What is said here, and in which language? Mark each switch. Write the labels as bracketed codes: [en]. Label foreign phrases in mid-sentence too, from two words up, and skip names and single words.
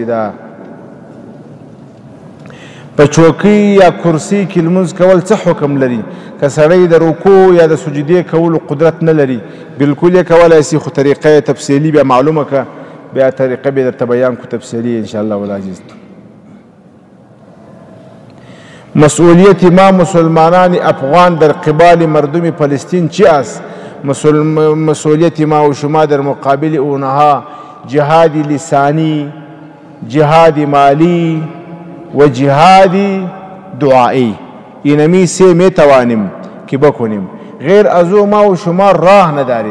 [ps] دا په چوکۍ یا کرسۍ کې لمونځ کول څه حکم لري؟ که سړی د رکوع یا د سجدې کولو قدرت نه لري، بلکل یې کولی شي، خو طریقه یې تفصیلي بیا معلومه که، بیا طریقه به درته بیان کو تفصیلی [ar] انشاءالله والعزیز. [fa] مسئولیت ما مسلمانان افغان در قبال مردم فلسطین چی است؟ مسئولیت ما و شما در مقابل اونها جهاد لسانی، جهاد مالی و جهاد دعایی، اینمی سه می توانیم که بکنیم، غیر از او ما و شما راه نداریم.